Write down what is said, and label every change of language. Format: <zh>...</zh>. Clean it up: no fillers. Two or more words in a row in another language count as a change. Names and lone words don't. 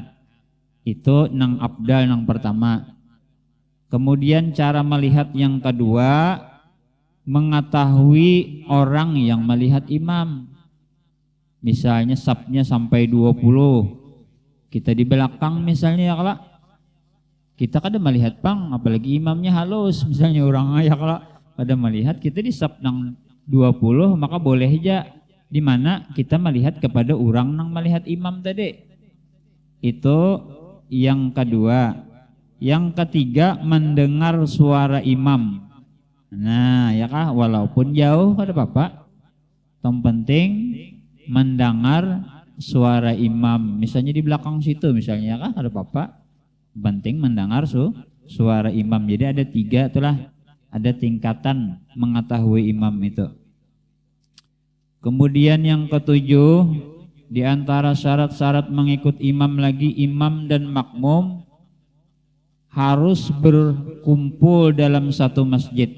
<bjn>Itu nang abdal nang pertama. Kemudian cara melihat yang kedua, mengetahui orang yang melihat imam. Misalnya safnya sampai 20, kita di belakang misalnya ya kalau kita kada melihat pang, apalagi imamnya halus misalnya orang ya kalau kada melihat, kita di saf nang 20 maka boleh aja di mana kita melihat kepada orang nang melihat imam tadi.</bjn> <id>Itu yang kedua. Yang ketiga, mendengar suara imam.</id> <bjn>Nah, ya kah, walaupun jauh kada apa-apa.</bjn> <id>Yang penting mendengar suara imam.</id> <bjn>Misalnya di belakang situ misalnya, ya kah, kada apa-apa.</bjn> <id>Penting mendengar suara imam. Jadi ada 3 itulah, ada tingkatan mengetahui imam itu. Kemudian yang ketujuh, di antara syarat-syarat mengikut imam lagi, imam dan makmum harus berkumpul dalam satu masjid.</id>